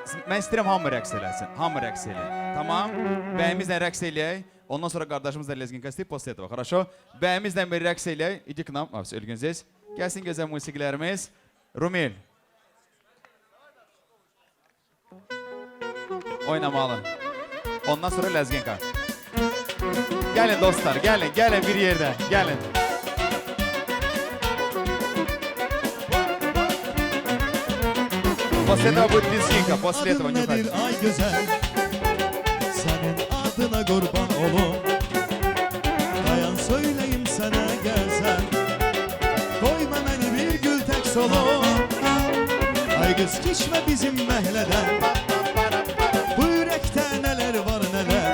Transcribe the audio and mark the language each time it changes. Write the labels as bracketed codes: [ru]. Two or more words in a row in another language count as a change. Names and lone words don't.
[az] mən istəyirəm hamı rəqs eləsin. Hamı rəqs eləyin. Tamam? Bəyimizlə rəqs eləyək. Ondan sonra qardaşımızla lezginka istəyib, [ru] после этого. Хорошо? [az] Bəyimizlə bir rəqs eləyək. [ru] Иди к нам. Все, Ülgün здесь. [az] Gəlsin gözəl musiqilərimiz. Rumel. Oynamalı. Ondan sonra lezginka. Gəlin dostlar, gəlin, gəlin bir yerdə. Gəlin. [ru] После этого будет лезгинка, после этого не [tr] nedir ay güzel? Senin adına kurban olum. Dayan söyleyeyim sana güzel. Koyma beni bir gül tek solum. Ay kız geçme bizim mehleden. Bu yürekte neler var neler.